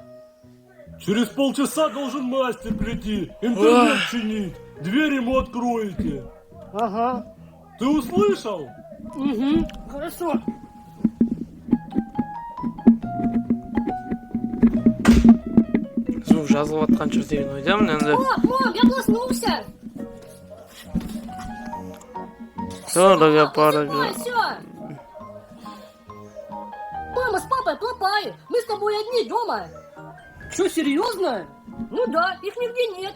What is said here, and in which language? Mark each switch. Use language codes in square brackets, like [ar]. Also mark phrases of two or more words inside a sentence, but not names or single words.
[ru] Через полчаса должен мастер прийти, интернет чинить. Дверь ему откроете. Ага. Ты услышал? Угу. Хорошо. [kk] Звук жазылып атқан жерден ойдамын енді. [ru] Мам, я проснулся. Парага. Все. Мама с папой пропали. Мы с тобой одни дома. Что, серьезно? Ну да, их нигде нет.